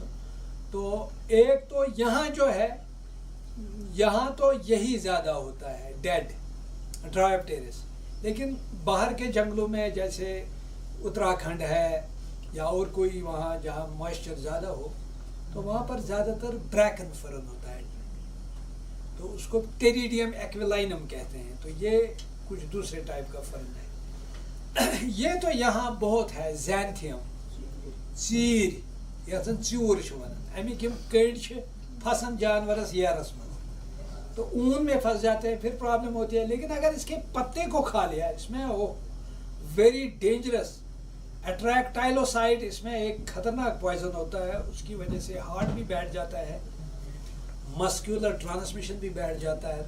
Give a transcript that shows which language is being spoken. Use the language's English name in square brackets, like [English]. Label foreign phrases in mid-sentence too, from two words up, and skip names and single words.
[Urdu] تو ایک تو یہاں جو ہے، یہاں تو یہی زیادہ ہوتا ہے ڈیڈ ڈرائیوپٹیرس، لیکن باہر کے جنگلوں میں جیسے اتراکھنڈ ہے یا اور کوئی وہاں جہاں موئسچر زیادہ ہو، تو وہاں پر زیادہ تر [English] bracken fern [Urdu] ہوتا ہے، تو اس کو ٹیریڈیم ایکویلائنم کہتے ہیں، تو یہ کچھ دوسرے ٹائپ کا فرن ہے. یہ تو یہاں بہت ہے, [Kashmiri] जैंथियम, चीर, यह चूर, अमिक कड़ फसान जानवरस येरस मज, [Urdu] تو اون میں پھنس جاتے ہیں، پھر پرابلم ہوتی ہے. لیکن اگر اس کے پتے کو کھا لیا اس میں، وہ [English] very dangerous [Urdu] اٹریکٹائلوسائڈ اس میں ایک خطرناک پوائزن ہوتا ہے. اس کی وجہ سے ہارٹ بھی بیٹھ جاتا ہے، [English] muscular transmission [Urdu] بھی بیٹھ جاتا ہے.